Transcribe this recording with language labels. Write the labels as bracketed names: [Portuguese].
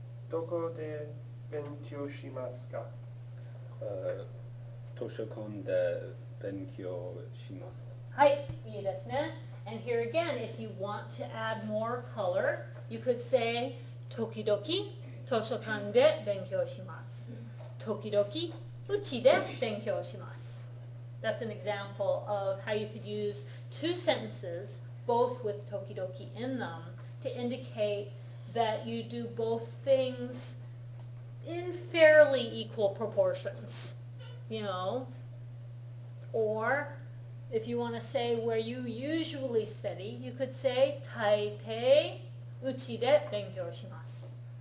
[Japanese] どこで勉強しますか？図書館で勉強します。はい、いいですね。 [English] And here again, if you want to add more color, you could say [Japanese] 時々図書館で勉強します。時々うちで勉強します。 [English] That's an example of how you could use two sentences, both with 時々 in them, to indicate that you do both things in fairly equal proportions, you know, or if you want to say where you usually study, you could say [Japanese] 大抵うちで勉強します。